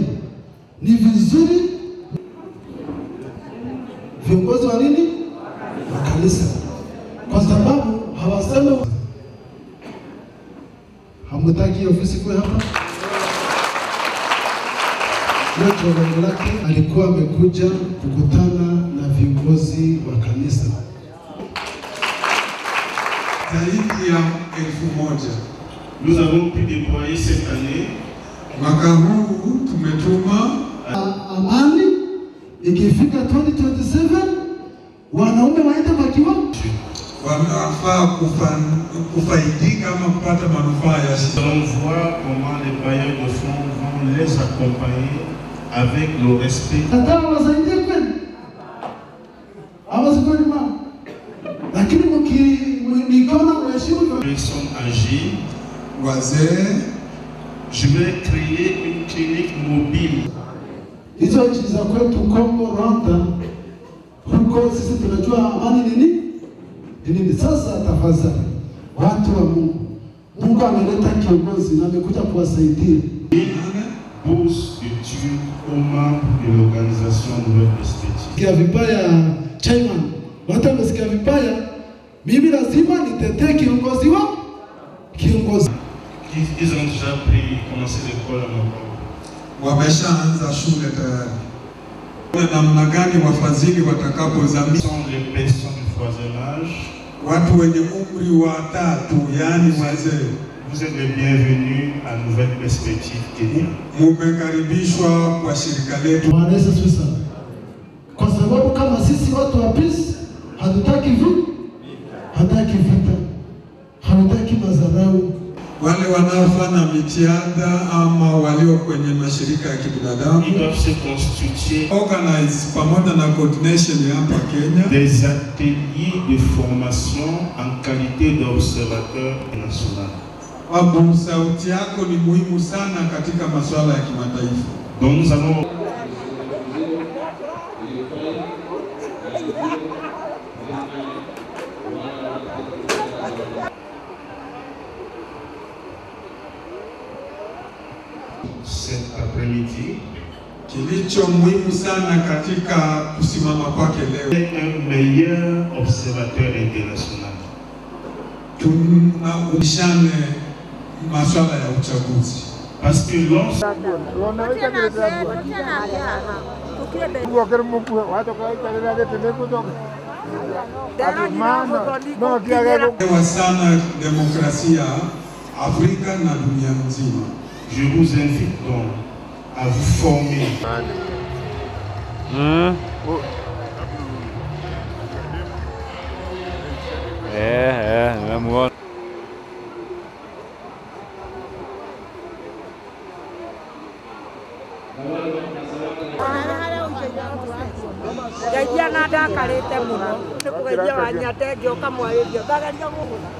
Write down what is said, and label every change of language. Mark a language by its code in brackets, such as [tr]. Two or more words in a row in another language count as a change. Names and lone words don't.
[sw] Ni vizuri viongozi wa nini wa kanisa, kwa sababu hawasema hamtaki ofisi kwa hapa. Lengo lake alikuwa amekuja kukutana na viongozi wa kanisa zaidi ya 1000. [fr] Nous avons pu déployer cette année. [sw] Mwaka huu tumetuma amani. Ikifika 2027 wanaume waende wakiwa wanafaa kufaidika ama kupata manufaa ya [fr] Nous allons voir comment les bailleurs de fonds vont les accompagner avec le respect. Personnes âgées. Je vais créer une clinique mobile. [sw] Hizo nchi za kwetu Kongo, Rwanda, huko sisi tunajua amani nini. Sasa tafadhali watu wa Mungu ameleta kiongozi na amekuja kuwasaidia. [fr] Bourse d'études aux membres de l'organisation Nouvelle Perspective. [sw] Sikia vibaya chairman, watu wamesikia vibaya, mimi lazima nitetee kiongozi. [fr] Ils ont déjà commencé l'école à Mokoro. [sw] Wameshaanza shule tayari. Namna gani wafadhili watakapozamia [fr] Les personnes du troisième âge. [sw] Watu wenye umri wa 3, yani wazee. [fr] Vous êtes les bienvenus à Nouvelle Perspective Kenya. [sw] Mumekaribishwa kwa shirika letu. Kwa sababu kama sisi watu wa peace hatutaki vita, hatutaki madharau. Wale wanaofanya mitihada ama walio kwenye mashirika ya kibinadamu organize pamoja na coordination hapa Kenya [fr] des ateliers de formation en qualité d'observateur national. [sw] Abu, sauti yako ni muhimu sana katika masuala ya kimataifa. [fr] Donc nous allons cet après-midi, [sw] kilicho muhimu sana katika kusimama kwake leo, [fr] un meilleur observateur international. [sw] Tunaulishane masuala ya uchaguzi. [fr] Parce que lorsque [sw] sana demokrasia Afrika na dunia nzima. [fr] Je vous invite donc à vous former. [sw] Namuona. [ki] Geithia na ndakarĩte mũno nĩ kũgeithia wanyate ngĩũka mwarĩrio ndageria mũno.